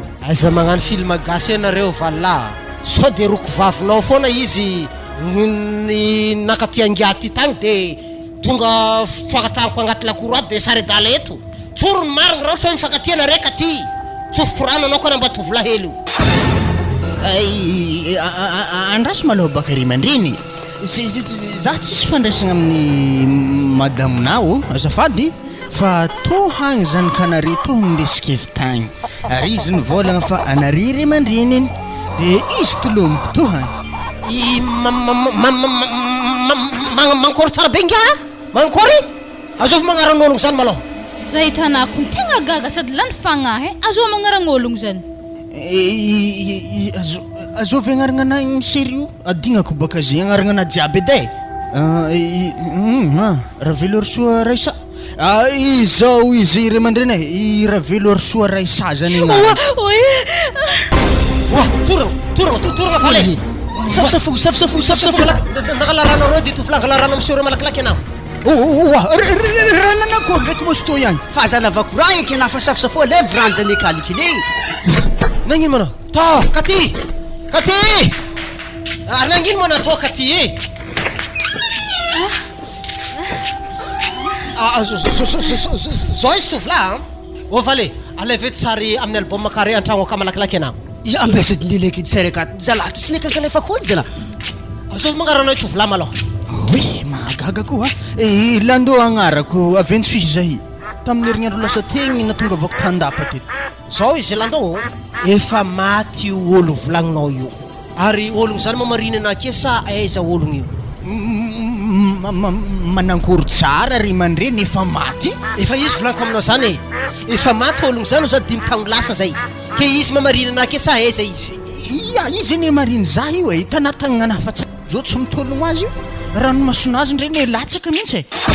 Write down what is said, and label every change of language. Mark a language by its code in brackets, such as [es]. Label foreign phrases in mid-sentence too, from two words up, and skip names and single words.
[mg] Aiza magnano film gasy ianareo valahy? Sao de roko vavinao foana izy n-, ny nakaty angiaty tagny de tonga fitroaka tako agnaty lakoro ato de sary adala eto. Tsoro ny marigny raha ohatra hoe mifankatia anareo ka ty. Tsofo korano anao koa namba tovolahy hely io. Ay, a-, a-, a-, a-, andraso malôha baka ry aman-dreny. Zy-, zy-, zy-, za tsisy fandraisana amin'ny madamonao, azafady. Fa tô hagny zanakanareo tô nindesika avy tagny. Ary izy nivolagna fa anareo ray aman-dreny iny. Dia izy tolomoko tô hagny. I ma-, ma-, ma-, ma-, ma-, ma-, ma-, ma-, mankory tsara be ngia? Mankory? Azovy magnaran'ologno zany malôha. Zay tanako ny tegna gaga sady lany fagnahy, e. Azovy magnaran'ologno zany. E, i, i, i, azo-, azovy agnarana anahy sérieux. Adignako baka zay agnarana anahy jiaby edy e. Ah, i, mm, ah, raha veloro soa raisa. Ah, izao izy ray aman-dreny e. I raha veloro soa raisa zany agnarana. Oa, oe. Oa, torana, torana, to-, torana fa le. Safosafo, safosafo, safosafo. Malak-, da-, da-, nangalarana rô, dia tovolahy angalarana amin'ny seo rô malakilaky anao. Oh, oh, oh, ah, r-, r-, r-, ranana akory ndraiky moa sy tô ihany? Fa zana avako raha eky na fa safosafo, levy rano zany ekalika iny. Nagnino manao? Tao, katy! Katy! Ah, nagnino manao tao katy e? Ah, ah, zo-, zo-, zo-, zo-, zo-, zo-, zo-, zao izy tovolahy, a? Ô, Valé, alay ve tsary amin'ny album carré an-tragno aka malakilaky anao? Ya, ambesady nilaiky edy tsara akato. Zalahy, to tsy neka kalefa koa edy zalahy. Azovy magnarana io tovolahy malôha. Oui, mahagaga koa, a. E, Lando agnarako, aventy fihy zahy. Tamin'ny herignandro lasa teny natonga avako tandapa teto. Zao izy Lando? Efa maty io olo volagninao io. Ary ologno zany mamariny anake sa aiza ologno io? M-, m-, ma-, ma-, manankory tsara ry aman-dreny efa maty. Efa izy volaniko aminao zany e. Efa maty ologno zany sady dimy taogno lasa zay. Ke izy mamariny anake sa aiza izy? Ia, izy anie mariny za io e. Hitanao tagnana fa ts-, zao tsy mitologno azy io. Ranomasona azy ndreny e, latsaka mihitsy e.